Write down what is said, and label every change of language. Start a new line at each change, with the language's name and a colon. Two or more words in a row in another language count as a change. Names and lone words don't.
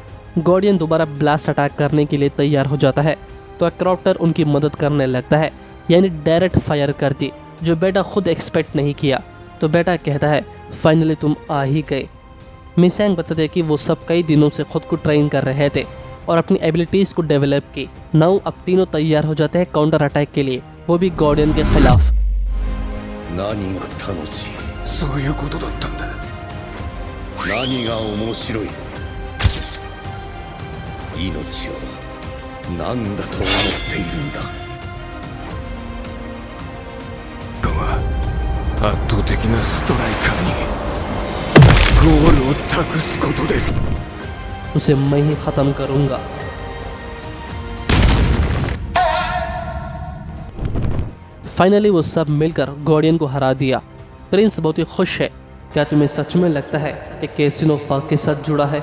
Hindi: गार्डियन दोबारा
English: blast attack
Hindi: करने के लिए तैयार हो जाता है तो एक्राप्टर उनकी मदद करने लगता है, यानी
English: direct fire
Hindi: कर दी, जो बेटा खुद एक्सपेक्ट नहीं किया। तो बेटा कहता है फाइनली तुम आ ही गए। मिसैंग बताते हैं कि वो सब कई दिनों से खुद को ट्रेन कर रहे थे और अपनी एबिलिटीज़ को डेवलप की। नाउ अब तीनों तैयार हो जाते हैं
English: counter attack
Hindi: के लिए, वो भी गार्डियन के खिलाफ।
Japanese: 何が楽しい？そういうことだったんだ。何が面白い？命を何だと思っているんだ。は圧倒的なストライカーにゴールを託すことです。
Hindi: उसे मैं ही खत्म करूंगा। फाइनली वो सब मिलकर गार्डियन को हरा दिया। प्रिंस बहुत ही खुश है। क्या तुम्हें सच में लगता है कि कैसिनो फाक के साथ जुड़ा है?